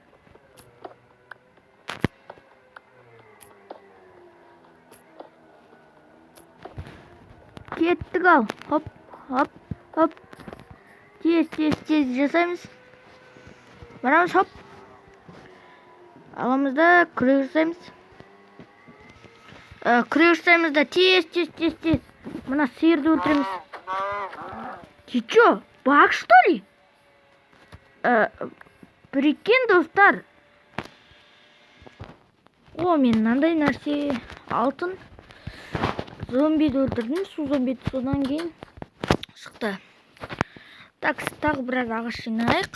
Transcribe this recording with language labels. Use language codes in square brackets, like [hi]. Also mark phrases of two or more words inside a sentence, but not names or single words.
[kk] Кеттік ал. Хоп. Тез жасаймыз. Барамыз, хоп. Аламызда күрек жасаймыз. Күрек жасаймыз да тез. Мына сиырды өлтіреміз. [ru] Ты чё, баг, что ли? [kk] Прикинь, достар. О, мен мынандай нәрсе алтын. Зомбиді өлтірдім, су зомбиді, содан кейін шықты. Так, тағы біраз ағаш жинайық.